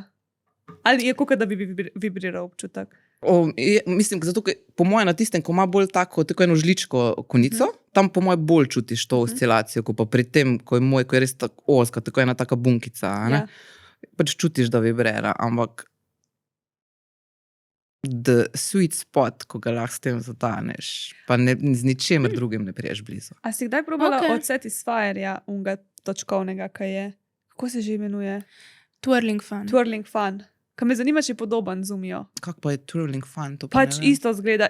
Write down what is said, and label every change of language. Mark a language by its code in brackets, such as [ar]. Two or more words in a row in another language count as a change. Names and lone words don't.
[sl] Ali je kakor, da bi vibriral občutek? Mislim, zato, po mojem na tistem, ko ima bolj tako eno žličko konico, tam po mojem bolj čutiš to oscilacijo, ko pa pri tem, ko je res tako oska, tako ena taka bunkica. Ja. Pač čutiš, da vibrira, ampak [en] the sweet spot, [sl] ko ga lahko s tem zataneš, pa z ničemer drugim ne priješ blizu. A si kdaj probala od Satisfyerja unga točkovnega, kaj je? Kako se že imenuje? Twirling fun. Kaj me zanima, če je podoben Zumijo. Kako pa je twirling fun? Pač isto zgleda.